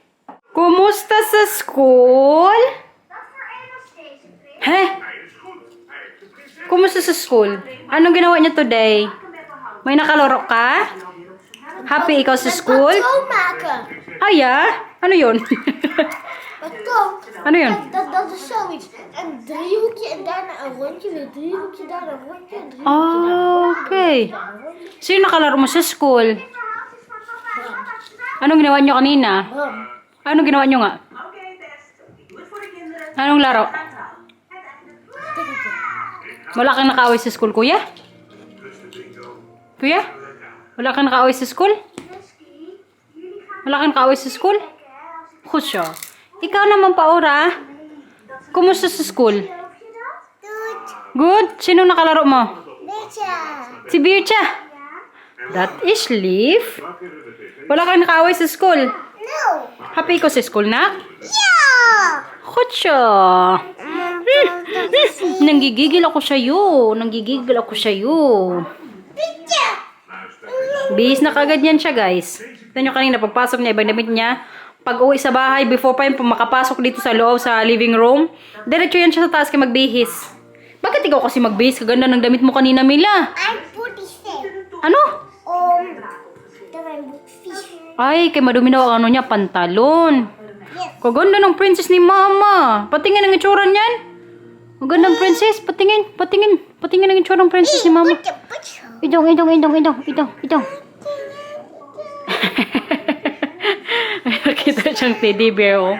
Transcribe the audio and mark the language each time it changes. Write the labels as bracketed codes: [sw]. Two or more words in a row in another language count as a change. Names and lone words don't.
[tl] Kumusta sa school? He? Kumusta sa school? Anong ginawa niya today? May nakalaro ka? Happy ikaw sa school? [nl] Schoonmaken. [tl] Ay, ano yun? [nl] Wat kom? [tl] Ano yun? [nl] Dat is zoiets. Een driehoekje en daarna een rondje. Weer een driehoekje, daarna een rondje. Een driehoekje, daarna een rondje. Okay. [tl] Sino nakalaro mo sa school? Anong ginawa niyo kanina? Anong ginawa niyo nga? Anong laro? Wala kang nakaaway sa school, kuya? Kuya? Wala kang nakaaway sa school? Wala kang nakaaway sa school? Kusyo. Ikaw naman, Paura. Kumusta sa school? Good? Sino nakalaro mo? [nl] Beetje. [tl] Si Bircha. [en] That is Leaf. [tl] Wala kang nakaaway sa school. [en] No. [tl] Happy ko sa school na? [nl] Ja. [tl] Kusyo. Nanggigigil ako sa'yo. Nanggigigil ako sa'yo. [nl] Beetje. [tl] Bihis na kagad yan siya, guys. Tignan nyo kanina, pagpasok niya, ibang damit niya. Pag uwi sa bahay, before pa yung makapasok dito sa loob, sa [en] living room, [tl] diretso yan siya sa taas kay magbihis. Bakit ikaw kasi magbihis? Kaganda ng damit mo kanina, Mila. [en] I'm putty sick. [tl] Ano? [nl] Dat mijn fish. [tl] Ay, kay madumi daw ang ano niya, pantalon. [en] Yes. [tl] Kaganda ng princess ni Mama. Patingin ang itsura niyan. Magandang princess. Patingin, patingin. Patingin ang itsura ng princess ni Mama. Putje. Idong. Nakita siyang [en] teddy bear, [tl] oh.